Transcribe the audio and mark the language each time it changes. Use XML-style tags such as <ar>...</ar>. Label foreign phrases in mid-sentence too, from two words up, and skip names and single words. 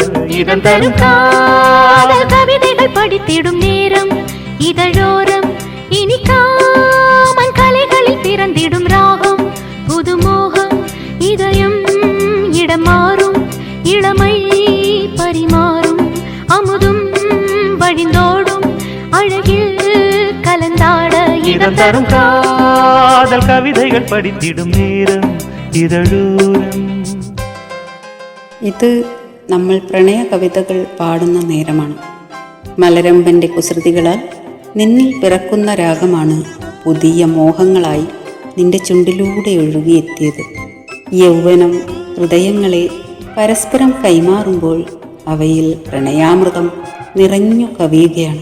<ta>இதன் தரும் காதல் கவிதைகள் படித்திடும் நேரம் இதழோரம் இனி காமன் கலைகளில் பிறந்திடும் ராகம் புதுமோகம் இதயம் இடம் மாறும் இளமை பரிமாறும் அமுதும் வழிந்தோடும் அழகில் கலந்தாட இதம் தரும் காதல் கவிதைகள் படித்திடும் நேரம் இதழோரம்.</ta> <ml>ഇത് നമ്മൾ പ്രണയ കവിതകൾ പാടുന്ന നേരമാണ്. മലരമ്പൻ്റെ കുസൃതികളാൽ നിന്നിൽ പിറക്കുന്ന രാഗമാണ് പുതിയ മോഹങ്ങളായി നിന്റെ ചുണ്ടിലൂടെ ഒഴുകിയെത്തിയത്. യൗവനം ഹൃദയങ്ങളെ പരസ്പരം കൈമാറുമ്പോൾ അവയിൽ പ്രണയാമൃതം നിറഞ്ഞു കവിയുകയാണ്.</ml>